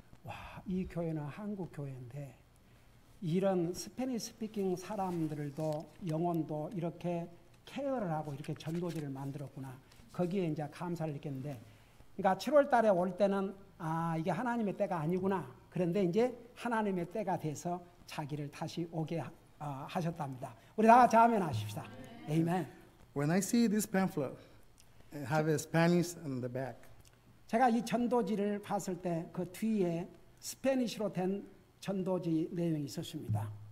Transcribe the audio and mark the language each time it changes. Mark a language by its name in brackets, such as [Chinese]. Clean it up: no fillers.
[Korean] 와, 이 교회는 한국 교회인데 이런 스페니시 스피킹 사람들도 영혼도 이렇게 케어를 하고 이렇게 전도지를 만들었구나. 거기에 이제 감사를 느꼈는데, 그러니까 7월 달에 올 때는 이게 하나님의 때가 아니구나. 그런데 이제 하나님의 때가 돼서 자기를 다시 오게 하셨답니다. 우리 다 같이 아멘 하십시다. 아멘. [English] When I see this pamphlet, it have a Spanish on the back. [Korean] 제가 이 전도지를 봤을 때 그 뒤에 스페니쉬로 된 전도지 내용이 있었습니다.